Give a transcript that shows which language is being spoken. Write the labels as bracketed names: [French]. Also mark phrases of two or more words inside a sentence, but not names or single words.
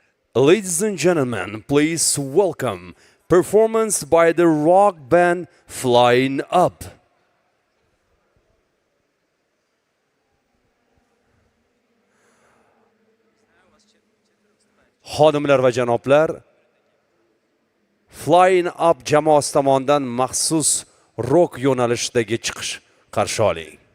[English] Ladies and gentlemen, please welcome performance by the rock band Flying Up. [Uzbek] Xodimlar va janoblar, Flying Up jamoasi tomonidan maxsus rock yo'nalishidagi chiqish qarshi oling.